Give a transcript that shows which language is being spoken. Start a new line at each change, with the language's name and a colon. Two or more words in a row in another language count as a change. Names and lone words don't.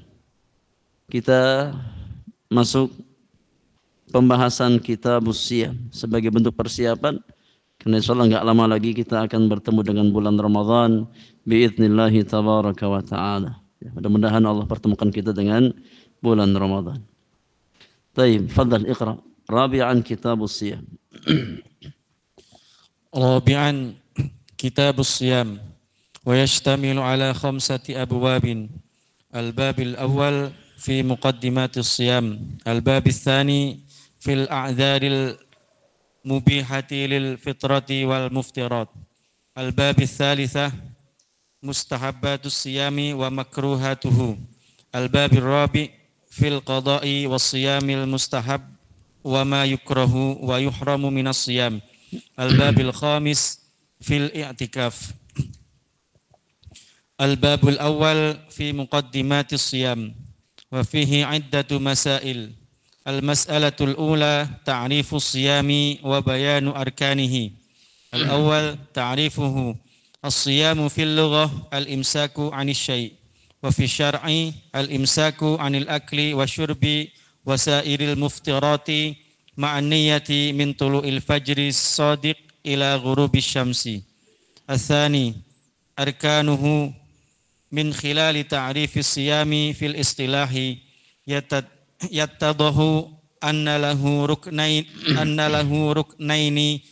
Indonesian: Kita masuk pembahasan Kitabus Shiyam sebagai bentuk persiapan karena insyaallah enggak lama lagi kita akan bertemu dengan bulan Ramadan
Arabic: بإذن الله تبارك وتعالى.
Indonesian: Ya, mudah-mudahan Allah pertemukan kita dengan bulan Ramadan. Baik,
Arabic: تفضل اقرأ. رابعا كتاب الصيام. رابعا كتاب الصيام ويشتمل على 5 أبواب. الباب الأول في مقدمة الصيام، الباب الثاني في الأعذار المبيحة للفطر والمفطرات، الباب الثالث مستحبات الصيام ومكروهاته، الباب الرابع في القضاء والصيام المستحب وما يكره ويحرم من الصيام، الباب الخامس في الاعتكاف. الباب الأول في مقدمة الصيام وفيه عدة مسائل. المسألة الأولى تعريف الصيام وبيان أركانه. الأول تعريفه. الصيام في اللغة الإمساك عن الشيء وفي الشرع الإمساك عن الأكل والشرب وسائر المفطرات مع النية من طلوع الفجر الصادق إلى غروب الشمس. الثاني أركانه من خلال تعريف الصيام في الاصطلاح يتضح أن له ركنين